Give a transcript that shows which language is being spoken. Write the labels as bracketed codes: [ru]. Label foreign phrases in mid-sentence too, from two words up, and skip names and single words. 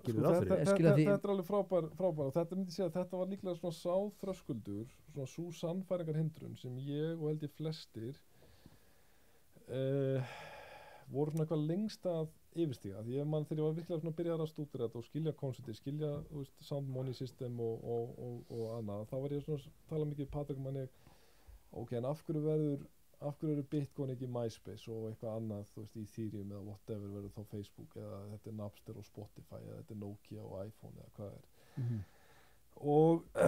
[is] þetta er alveg frábær og þetta myndi segja að þetta var líklega svona sáþröskuldur svona sú sannfæringarhindrun sem ég og held ég flestir voru svona eitthvað lengst að yfirstíga því ég man þegar ég var virkilega svona að byrja að stúdera þetta og skilja koncepti, skilja [en] sound money system [is] og annað, þá var ég svona tala mikið Patrik manni ok, en af hverju eru Bitcoin ekki MySpace og eitthvað annað, þú veist, Ethereum eða whatever verður þá Facebook eða þetta er Napster og Spotify eða þetta er Nokia og iPhone eða hvað og